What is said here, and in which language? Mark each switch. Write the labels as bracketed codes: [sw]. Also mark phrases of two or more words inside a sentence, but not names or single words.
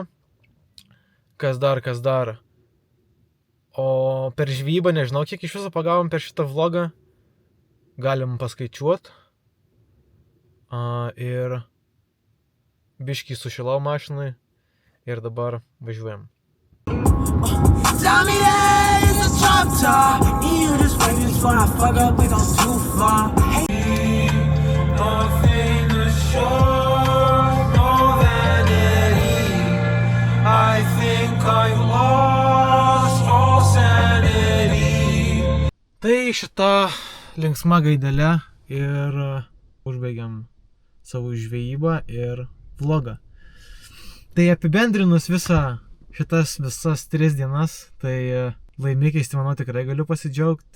[lt] Kas dar. O per žvybą nežinau, kiek iš viso pagavom per šitą vlogą. Galim paskaičiuot. Ir biškį sušilau mašinai. Ir dabar važiuojam. [en] Tell me that it's a drop top. You just wait before I fuck up, we go too far. Nothing to show, no vanity. I think I lost all sanity. [lt] Tai šita linksma gaidelė ir užbaigiam savo žvejybą ir vlogą. Tai apibendrinus visas 3 dienas, tai laimikiais, tai manau, tikrai galiu pasidžiaugti.